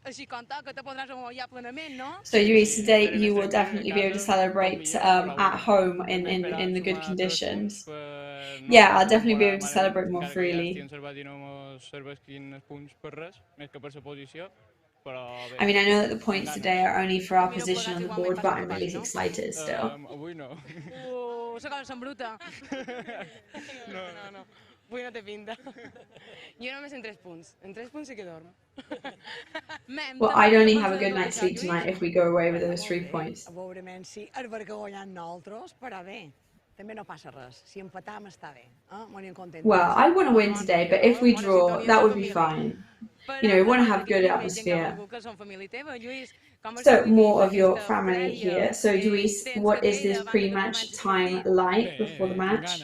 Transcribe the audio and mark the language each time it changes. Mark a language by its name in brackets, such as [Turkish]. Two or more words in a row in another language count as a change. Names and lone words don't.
[English] So, Luis, today you will definitely be able to celebrate at home in the good conditions. Yeah, I'll definitely be able to celebrate more freely. I mean, I know that the points today are only for our position on the board, but I'm really excited still. [Catalan] Avui no té pinta. Jo només en 3 punts. En 3 punts sí que dormo. [English] Well, I'd only have a good night's sleep tonight if we go away with those 3 points. [Catalan] Veurement si és perquè guanyant nosaltres, però bé. [English] Well, I want to win today, but if we draw, that would be fine. You know, we want to have good atmosphere. So, more of your family here. So, Luis, what is this pre-match time like before the match?